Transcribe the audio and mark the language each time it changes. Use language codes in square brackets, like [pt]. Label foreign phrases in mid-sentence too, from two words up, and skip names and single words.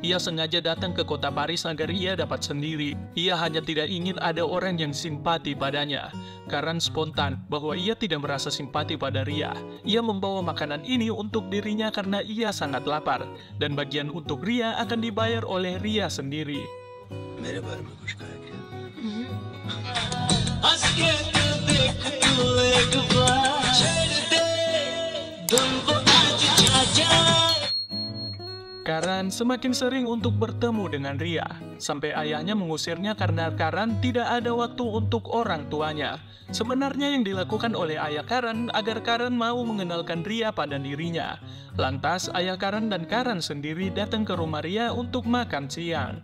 [id] Ia sengaja datang ke kota Paris agar ia dapat sendiri. Ia hanya tidak ingin ada orang yang simpati padanya. Karan spontan bahwa ia tidak merasa simpati pada Ria. Ia membawa makanan ini untuk dirinya karena ia sangat lapar. Dan bagian untuk Ria akan dibayar oleh Ria sendiri. [hi] मेरे बारे में कुछ कहा क्या? [id] Karan semakin sering untuk bertemu dengan Ria, sampai ayahnya mengusirnya karena Karan tidak ada waktu untuk orang tuanya. Sebenarnya yang dilakukan oleh ayah Karan agar Karan mau mengenalkan Ria pada dirinya. Lantas ayah Karan dan Karan sendiri datang ke rumah Ria untuk makan siang.